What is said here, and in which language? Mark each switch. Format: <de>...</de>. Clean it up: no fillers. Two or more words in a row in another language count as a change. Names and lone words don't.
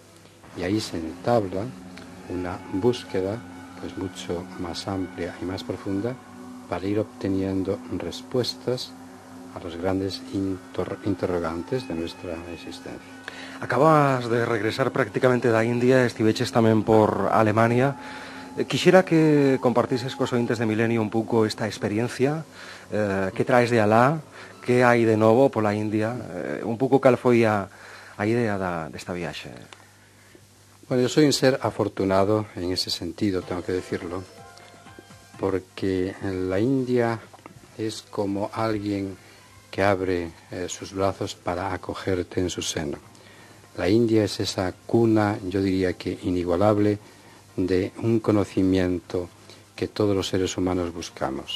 <es>Y ahí se entabla una búsqueda pues mucho más amplia y más profunda para ir obteniendo respuestas a los grandes interrogantes de nuestra existencia.</es> <gl>Acabas de regresar prácticamente da India, estiveches tamén por Alemania. Quixera que compartises cos ointes de Milenio un pouco esta experiencia, que traes de alá, que hai de novo pola India, un pouco cal foi a idea desta viaxe.</gl> <es>Bueno, yo soy un ser afortunado en ese sentido, tengo que decirlo, porque la India es como alguien que abre sus brazos para acogerte en su seno. La India es esa cuna, yo diría que inigualable, de un conocimiento que todos los seres humanos buscamos.</es>